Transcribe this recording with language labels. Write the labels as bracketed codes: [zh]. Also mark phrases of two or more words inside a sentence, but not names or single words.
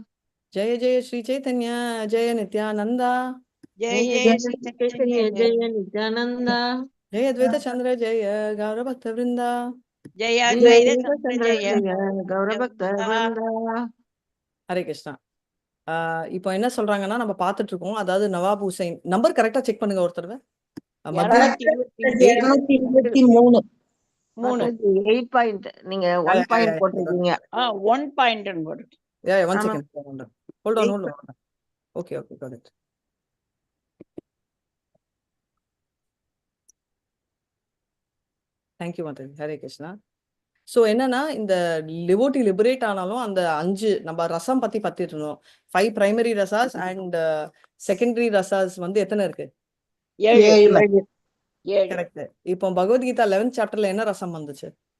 [sa] Jaya Jaya Shri Chaitanya Jaya Nityananda Jai Jai Chaitanya Jaya Nityananda Jaya Advaita Chandra Jaya Gaura Bhakta Vrinda Jaya Advaita Chandra Jaya Gaura Bhakta Vrinda. Hare Krishna. [ta] இப்போ என்ன சொல்றாங்கன்னா நம்ம பார்த்துட்டு இருக்கோம். அதாவது நவாப் ஹுசைன் நம்பர் கரெக்டா செக் பண்ணுங்க ஒரு தடவை. மத்திய 223 8 பாயிண்ட் நீங்க 1 பாயிண்ட் போட்டுருக்கீங்க. 1 பாயிண்ட் போடு. [en] one second. Hold on. Okay, got it. Thank you, Mataji. Hare Krishna. [ta] ஸோ என்னன்னா இந்த லிபோட்டி லிபரேட் ஆனாலும் அந்த 5 நம்ம ரசம் பத்தி பத்திட்டு இருந்தோம். 5 [en] primary rasas and secondary rasas [ta] வந்து எத்தனை இருக்கு? 7. கரெக்ட். இப்போ பகவத்கீதா 11th சாப்டர்ல என்ன ரசம் வந்துச்சு?